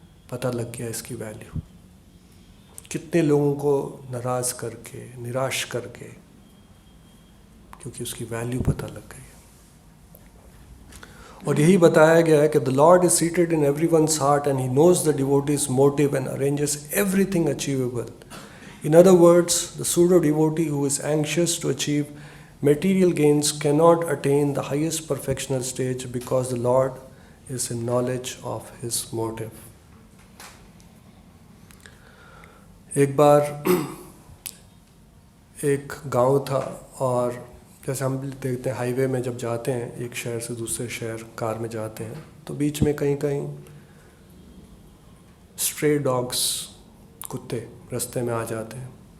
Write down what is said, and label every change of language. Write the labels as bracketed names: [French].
[Hindi] पता लग गया इसकी वैल्यू। कितने लोगों को नाराज़ करके, निराश करके, क्योंकि उसकी वैल्यू पता लग गई है। [English] और यही बताया गया है कि the lord is seated in everyone's heart and he knows the devotee's motive and arranges everything achievable. In other words, the pseudo devotee who is anxious to achieve material gains cannot attain the highest perfectional stage because the Lord is in knowledge of his motive. [Hindi] एक बार एक गांव था, और जैसे हम देखते हैं highway में जब जाते हैं एक शहर से दूसरे शहर कार में जाते हैं, तो बीच में कहीं कहीं स्ट्रे डॉग्स, कुत्ते रास्ते में आ जाते हैं।